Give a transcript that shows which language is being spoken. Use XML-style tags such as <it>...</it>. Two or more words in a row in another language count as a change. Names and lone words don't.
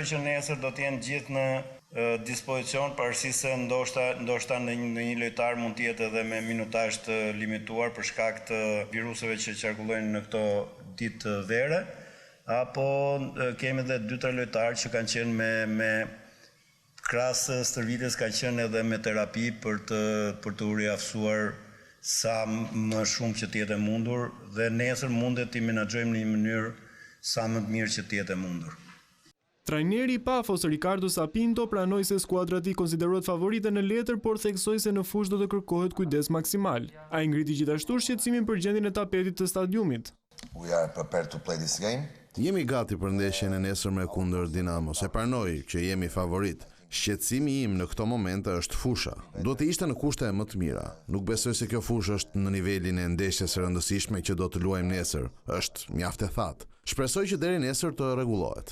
<sq>që nesër do të jenë gjithë në dispozicion, pavarësisht se ndoshta në një lojtar mund të jetë edhe me minutazh të limituar për shkak të viruseve që qarkullojnë në këto ditë të vere, apo kemi edhe 2-3 lojtarë që kanë qenë me krahas stërvitjes ka qenë edhe me terapi për të u riaftësuar sa më shumë që të jetë mundur dhe nesër mundet t'i menaxhojmë në një mënyrë sa më të mirë që të jetë mundur. Trajneri i Pafos Ricardo Sapinto pranoi se skuadra e tij konsiderohet favorite në letër, por theksoi se në fushë do të kërkohet kujdes maksimal. Ai ngriti gjithashtu shqetësimin për gjendjen e tapetit të stadiumit.</sq> <en>We are prepared to play this game.</en> <sq>Jemi gati për ndeshjen e nesërme kundër Dinamos. E pranoj që jemi favorit. Shqetësimi im në këto momente është fusha. Duhet të ishte në kushte më të mira. Nuk besoj se kjo fushë është në nivelin e ndeshjes së rëndësishme që do të luajmë nesër. Është mjaft e thatë. Shpresoj që deri nesër të rregullohet.</sq>